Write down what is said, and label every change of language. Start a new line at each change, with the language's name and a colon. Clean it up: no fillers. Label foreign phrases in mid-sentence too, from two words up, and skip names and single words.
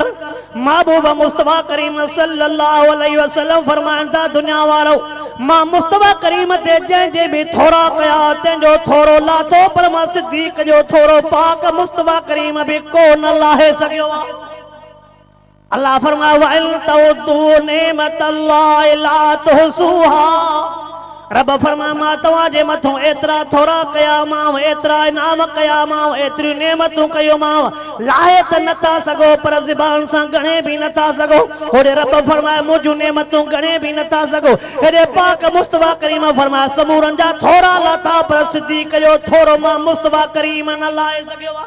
Sindhi: महबूब मुस्तफ़ा करीम
Arabic: صلى الله عليه وسلم
Sindhi: फरमाइनि था दुनिया वारो, मां मुस्तफ़ा करीम ते जंहिंजे बि थोरा कया तंहिंजो थोरो लाथो, पर मां सिद्दीक़ जो थोरो पाक मुस्तफ़ा करीम बि को न लाहे सघियो आहे। अल्लाह फरमाए
Arabic: وإن تعدوا نعمة الله لا تحصوها.
Sindhi: रब फरमाए मां तव्हांजे मथां एतिरा थोरा कया मां, एतिरा इनाम कया मां, एतिरियूं नेमतूं कयूं मां, लाहे त नथा सघो, पर ज़बान सां गणे बि नथा सघो। होॾे रब फरमाए मुंहिंजूं नेमतूं गणे बि नथा सघो। हेॾे पाक मुस्तफ़ा करीम फरमाए समूरनि जा थोरा लाथा, पर सिद्दीक़ जो थोरो मां मुस्तफ़ा करीम न लाहे सघियो आहे।